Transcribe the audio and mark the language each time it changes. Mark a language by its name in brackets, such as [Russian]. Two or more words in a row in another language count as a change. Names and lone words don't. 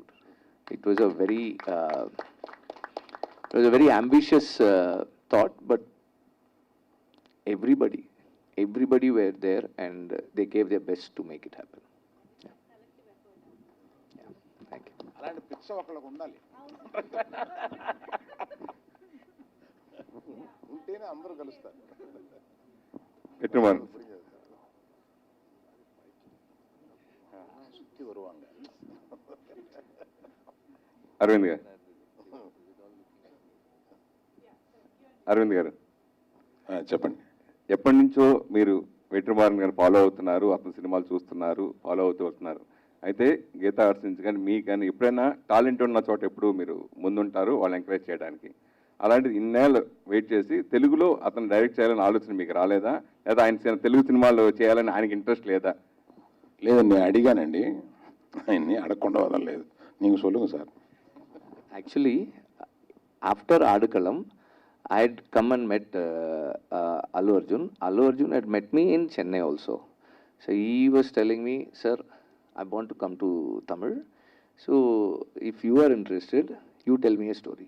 [English] It was a very ambitious thought, but everybody were there and they gave their best to make it happen. Yeah. Thank you. [Telugu] అలాంటి పిచ్చ ఒకళ్ళకు ఉండాలి, ఉంటేనే అందరూ కలుస్తారు. [Tamil] வெற்றிமாறன் சுத்தி வருவாங்க. [Telugu] అరవింద్ గారు చెప్పండి. ఎప్పటి నుంచో మీరు వెట్రిమారన్ గారిని ఫాలో అవుతున్నారు, అతని సినిమాలు చూస్తున్నారు, ఫాలో అవుతూ వస్తున్నారు. అయితే గీతా ఆర్ట్స్ నుంచి కానీ మీకు కానీ ఎప్పుడైనా టాలెంట్ ఉన్న చోట ఎప్పుడు మీరు ముందుంటారు వాళ్ళు ఎంకరేజ్ చేయడానికి. అలాంటిది ఇన్నేళ్ళు వెయిట్ చేసి తెలుగులో అతను డైరెక్ట్ చేయాలని ఆలోచన మీకు రాలేదా, లేదా ఆయన తెలుగు సినిమాలు చేయాలని ఆయనకి ఇంట్రెస్ట్ లేదా? లేదండి, నేను అడిగానండి, ఆయన్ని అడగకుండా వదలలేదు. [Tamil] நீங்க சொல்லுங்க சார். [English] Actually, after Adakalam, I had come and met Allu Arjun. Allu Arjun had met me in Chennai also. So he was telling me, sir, I want to come to Tamil. So if you are interested, you tell me a story.